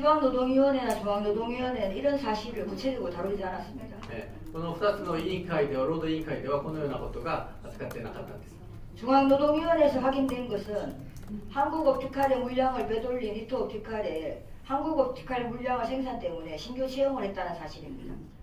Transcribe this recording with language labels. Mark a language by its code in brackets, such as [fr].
[ko] 지방노동위원회나 중앙노동위원회는 이런 사실을 구체적으로 다루지 않았습니다. [ja] この2つの委員会では労働委員会ではこのようなことが扱ってなかったんです。 [ko] 중앙노동위원회에서 확인된 것은 한국 옵티칼의 물량을 빼돌린 리토 옵티칼에 한국 옵티칼 물량을 생산 때문에 신규 채용을 했다는 사실입니다.